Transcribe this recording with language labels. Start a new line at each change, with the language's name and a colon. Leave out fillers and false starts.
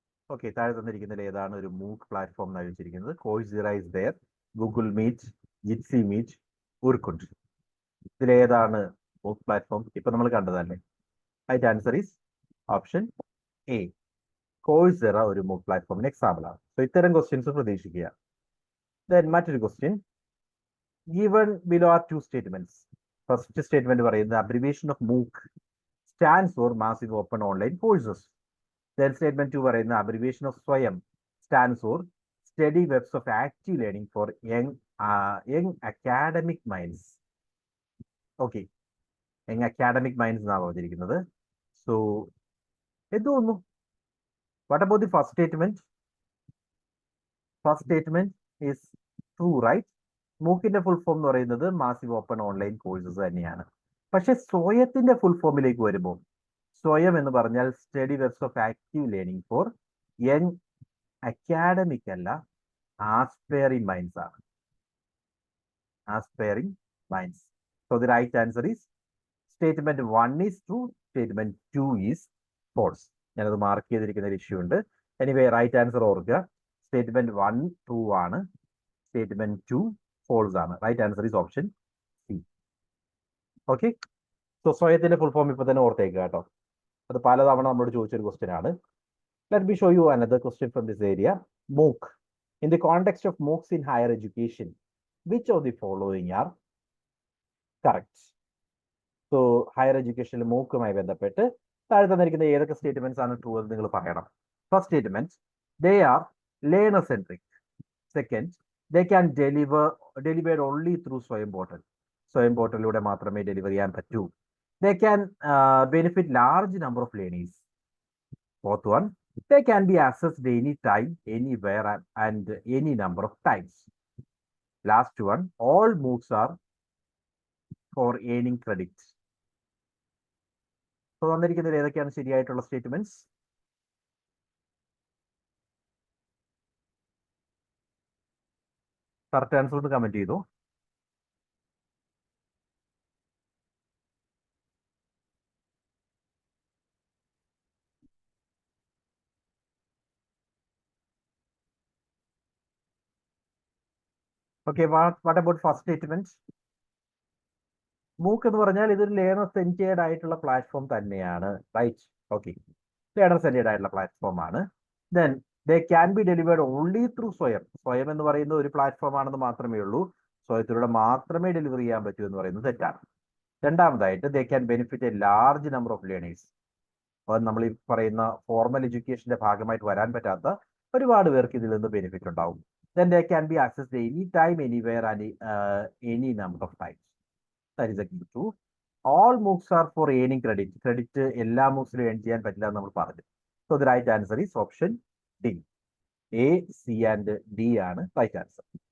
Malayalam: Okay, താഴെ തന്നിരിക്കുന്നതിൽ ഏതാണ് ഒരു മൂക്ക് പ്ലാറ്റ്ഫോം എന്ന് വെച്ചിരിക്കുന്നത്? കോഴ്സെറ is there, Google meet, Jitsy meet, ഉർക്കുണ്ട്. ഇതിലേതാണ് മൂക്ക് പ്ലാറ്റ്ഫോം? ഇപ്പൊ നമ്മൾ കണ്ടതല്ലേ.
English: Right answer is option A.
Malayalam: കോഴ്സെറ ഒരു മൂക്ക് പ്ലാറ്റ്ഫോമിന് എക്സാമ്പിൾ ആണ്. സോ ഇത്തരം ക്വസ്റ്റ്യൻസ് പ്രതീക്ഷിക്കുക.
English: then
Malayalam: മറ്റൊരു question,
English: given below are two statements. First statement
Malayalam: പറയുന്നത്
English: abbreviation of MOOC stands for Massive Open Online Courses. Then statement 2
Malayalam: പറയുന്നത്
English: abbreviation of SWAYAM stands for Steady Webs of Active Learning for Young Academic Minds.
Malayalam: Okay, Young Academic Minds എന്നാണ് പറഞ്ഞിരിക്കുന്നത്. So എന്ത് തോന്നുന്നു?
English: What about the first statement? First statement is true, right?
Malayalam: മൂക്കിന്റെ full form എന്ന് പറയുന്നത് massive open online courses തന്നെയാണ്. പക്ഷെ സ്വയത്തിന്റെ full ഫോമിലേക്ക് വരുമ്പോൾ, സ്വയം എന്ന് പറഞ്ഞാൽ study webs of active learning four young academic അല്ല, ആസ്പയറിംഗ് മൈൻഡ്സ് ആണ്.
English: Aspiring Minds. So the right answer is statement 1 is true, statement 2 is false.
Malayalam: ഞാനത് മാർക്ക് ചെയ്തിരിക്കുന്ന ഒരു ഇഷ്യൂ ഉണ്ട്. എനിവേ റൈറ്റ് ആൻസർ ഓർക്കുക, സ്റ്റേറ്റ്മെന്റ് 1 ട്രൂ ആണ്, സ്റ്റേറ്റ്മെന്റ് 2 ഫോൾസ് ആണ്.
English: Right answer is option C.
Malayalam: Okay, so സ്വയത്തിന്റെ full form ഇപ്പൊ തന്നെ ഓർത്തേക്കുക കേട്ടോ. അത് പലതവണ നമ്മളോട് ചോദിച്ചൊരു ക്വസ്റ്റ്യൻ ആണ്.
English: Let me show you another question from this area. MOOC. In the context of MOOCs in higher education, which of the following are correct?
Malayalam: So higher എഡ്യൂക്കേഷനിൽ മൂക്കുമായി ബന്ധപ്പെട്ട് താഴെ തന്നിരിക്കുന്ന ഏതൊക്കെ സ്റ്റേറ്റ്മെന്റ്സ് ആണ് ട്രൂ എന്ന് നിങ്ങൾ പറയണം.
English: First statement, they are learner centric. Second, they can delivered only through Swayam portal.
Malayalam: സ്വയം പോർട്ടലിലൂടെ മാത്രമേ ഡെലിവർ ചെയ്യാൻ പറ്റൂ.
English: They can benefit large number of learners. Fourth one, they can be accessed anytime, anywhere, and any number of times. Last one, all MOOCs are for earning credits.
Malayalam: So തന്നിരിക്കുന്നതിൽ ഏതൊക്കെയാണ് ശരിയായിട്ടുള്ള statements? Correct answer ഒന്ന് comment ചെയ്തു.
English: Okay, what about first statement?
Malayalam: MOOC എന്ന് പറഞ്ഞാൽ ഇതൊരു learner centred ആയിട്ടുള്ള platform തന്നെയാണ്. Right, okay, learner centred ആയിട്ടുള്ള പ്ലാറ്റ്ഫോം ആണ്.
English: Then they can be delivered only through Swayam.
Malayalam: സ്വയം എന്ന് പറയുന്ന ഒരു പ്ലാറ്റ്ഫോം ആണെന്ന് മാത്രമേ ഉള്ളൂ, സ്വയത്തിലൂടെ മാത്രമേ ഡെലിവർ ചെയ്യാൻ പറ്റൂ എന്ന് പറയുന്നത് തെറ്റാണ്. രണ്ടാമതായിട്ട്,
English: They can benefit a large number of learners.
Malayalam: അത് നമ്മൾ ഈ പറയുന്ന ഫോർമൽ എഡ്യൂക്കേഷന്റെ ഭാഗമായിട്ട് വരാൻ പറ്റാത്ത ഒരുപാട് പേർക്ക് ഇതിൽ നിന്ന് ബെനിഫിറ്റ് ഉണ്ടാവും.
English: Then they can be accessed anytime, anywhere, and any number of times. That is again true. All MOOCs are for earning credit.
Malayalam: Credit എല്ലാ MOOCസിലും earn ചെയ്യാൻ പറ്റില്ല എന്ന് നമ്മൾ പറഞ്ഞു.
English: So the right answer is option D.
Malayalam: A, C and D ആണ് right answer.